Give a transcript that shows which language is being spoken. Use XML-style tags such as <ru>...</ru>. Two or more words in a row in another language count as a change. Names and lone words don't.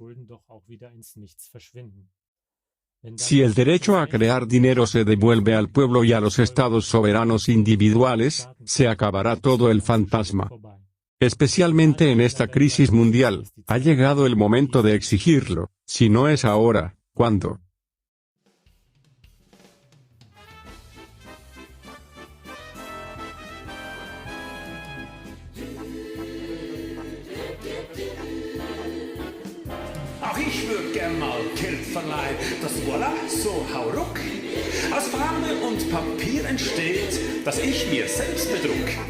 <es>Si el derecho a crear dinero se devuelve al pueblo y a los estados soberanos individuales, se acabará todo el fantasma. Especialmente en esta crisis mundial, ha llegado el momento de exigirlo. Si no es ahora, ¿cuándo?</es> <de>Auch ich würd gern mal Geld verleihen, das voilà, so hauruck, aus Farbe und Papier entsteht, das ich mir selbst bedruck.</de>